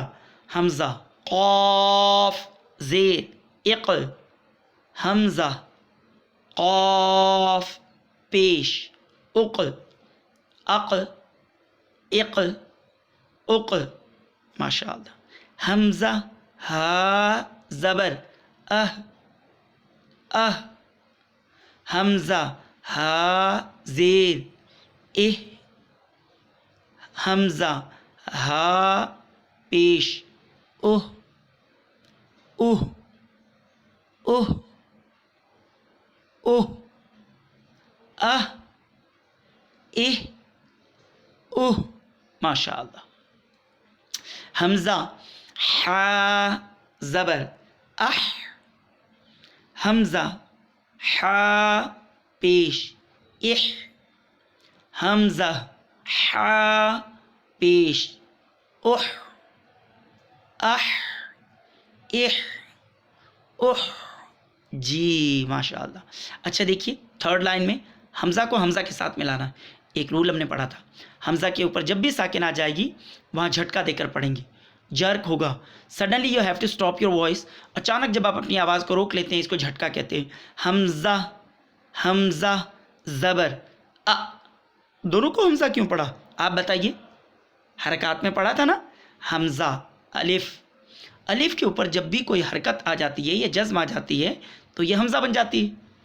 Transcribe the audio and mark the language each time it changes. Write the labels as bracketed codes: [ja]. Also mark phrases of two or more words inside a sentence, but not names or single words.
[ur] حمزہ قاف زیر اق، حمزہ قاف پیش اق اق اق اق، [ar] ماشاء اللہ. [ur] حمزہ ہا زبر اہ اہ، حمزہ ہا زیر اہ، حمزہ ہا پیش اوہ اوہ اوہ اوہ، اہ اہ اوہ، [ar] ماشاء اللہ. [ur] حمزہ حا زبر اح، حمزہ حا پیش اح، حمزہ حا پیش اح اح اح اح، جی [ar] ماشاء اللہ. [ur] اچھا دیکھیے [en] third line [ur] میں حمزہ کو حمزہ کے ساتھ ملانا ہے. ایک رول ہم نے پڑھا تھا، حمزہ کے اوپر جب بھی ساکن آ جائے گی وہاں جھٹکا دے کر پڑھیں گے. جرک ہوگا. [en] suddenly you have to stop your voice. [ur] اچانک جب آپ اپنی آواز کو روک لیتے ہیں اس کو جھٹکا کہتے ہیں. حمزہ حمزہ زبر ا. دونوں کو حمزہ کیوں پڑھا آپ بتائیے؟ حرکات میں پڑھا تھا نا. حمزہ الف. الف کے اوپر جب بھی کوئی حرکت آ جاتی ہے یا جزم آ جاتی ہے تو یہ حمزہ بن جاتی ہے.